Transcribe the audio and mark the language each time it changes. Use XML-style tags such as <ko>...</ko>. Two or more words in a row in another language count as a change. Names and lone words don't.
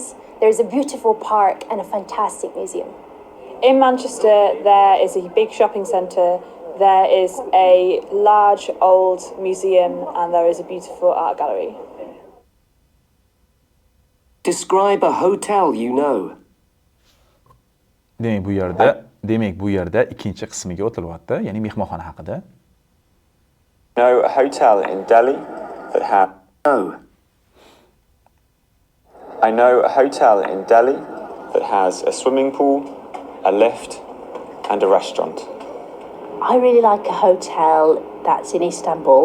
<en>There's a beautiful park and a fantastic museum. In Manchester, there is a big shopping centre. There is a large old museum, and there is a beautiful art gallery. Describe a hotel you know.</en> <uz>Demak, bu yerda ikkinchi qismiga o'tilyapti, ya'ni mehmonxona haqida.</uz> <en>Know a hotel in Delhi that has. No. I know a hotel in Delhi that has a swimming pool, a lift, and a restaurant. I really like a hotel that's in Istanbul.</en>